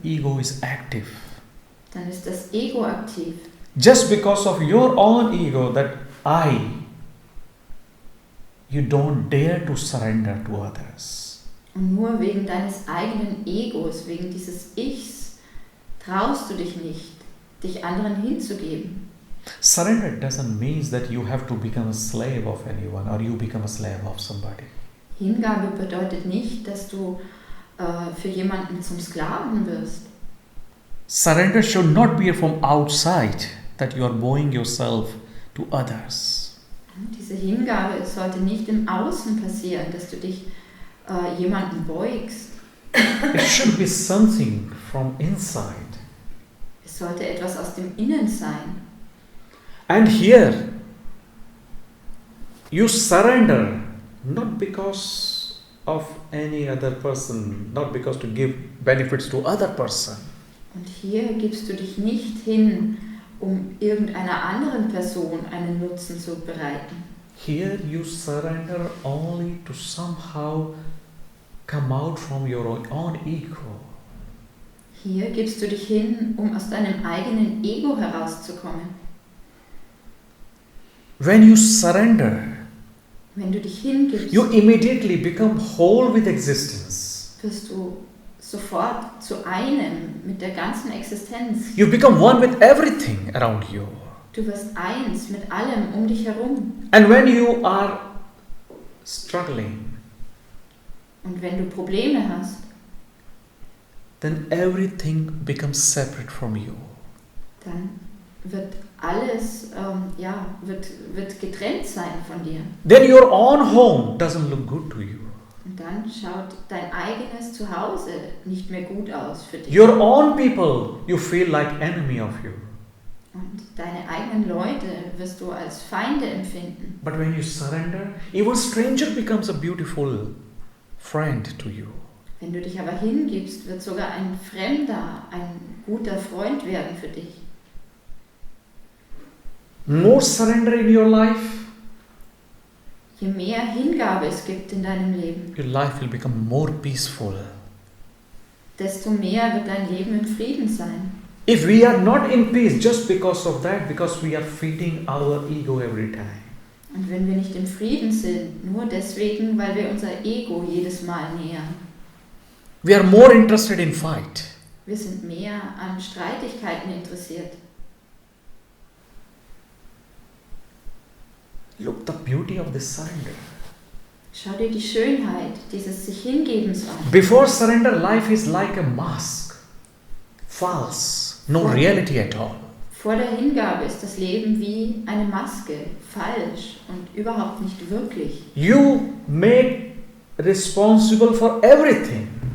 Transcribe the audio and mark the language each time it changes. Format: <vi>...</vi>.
<en>ego is active.</en> <de>dann ist das Ego aktiv.</de> <en>Just because of your own ego that you don't dare to surrender to others.</en> <de>Und nur wegen deines eigenen Egos, wegen dieses Ichs, traust du dich nicht, dich anderen hinzugeben.</de> <en>Surrender doesn't mean that you have to become a slave of anyone or you become a slave of somebody.</en> <de>Hingabe bedeutet nicht, dass du für jemanden zum Sklaven wirst.</de> <en>Surrender should not be from outside that you are bowing yourself to others.</en> <de>Diese Hingabe sollte nicht im Außen passieren, dass du dich jemanden beugst.</de> <en>It should be something from inside.</en> <de>Es sollte etwas aus dem Innen sein.</de> <en>And here, you surrender not because of any other person, not because to give benefits to other person.</en> <de>Und hier gibst du dich nicht hin, um irgendeiner anderen Person einen Nutzen zu bereiten.</de> <en>Here you surrender only to somehow come out from your own ego.</en> <de>Hier gibst du dich hin, um aus deinem eigenen Ego herauszukommen.</de> <en>When you surrender,</en> <de>Wenn du dich hingibst,</de> <en>you immediately become whole with existence.</en> <de>wirst du sofort zu einem mit der ganzen Existenz.</de> <en>You become one with everything around you.</en> <de>Du wirst eins mit allem um dich herum.</de> <en>And when you are struggling,</en> <de>Und wenn du Probleme hast,</de> <en>then everything becomes separate from you.</en> <de>dann wird alles wird getrennt sein von dir.</de> <en>Then your own home doesn't look good to you.</en> <de>Und dann schaut dein eigenes Zuhause nicht mehr gut aus für dich.</de> <en>Your own people, you feel like enemy of you.</en> <de>Und deine eigenen Leute wirst du als Feinde empfinden.</de> <en>But when you surrender, even stranger becomes a beautiful friend to you.</en> <de>Wenn du dich aber hingibst, wird sogar ein Fremder ein guter Freund werden für dich.</de> <en>More surrender in your life,</en> <de>Je mehr Hingabe es gibt in deinem Leben,</de> <en>your life will become more peaceful.</en> <de>desto mehr wird dein Leben im Frieden sein.</de> <en>If we are not in peace just because of that, because we are feeding our ego every time.</en> <de>Und wenn wir nicht im Frieden sind, nur deswegen, weil wir unser Ego jedes Mal nähern.</de> <en>We are more interested in fight.</en> <de>Wir sind mehr an Streitigkeiten interessiert.</de> <en>Look the beauty of this surrender.</en> <de>Schau dir die Schönheit dieses sich Hingebens an.</de> <en>Before surrender, life is like a mask. False. No reality at all.</en> <de>Vor der Hingabe ist das Leben wie eine Maske, falsch und überhaupt nicht wirklich.</de> <en>You make responsible for everything.</en>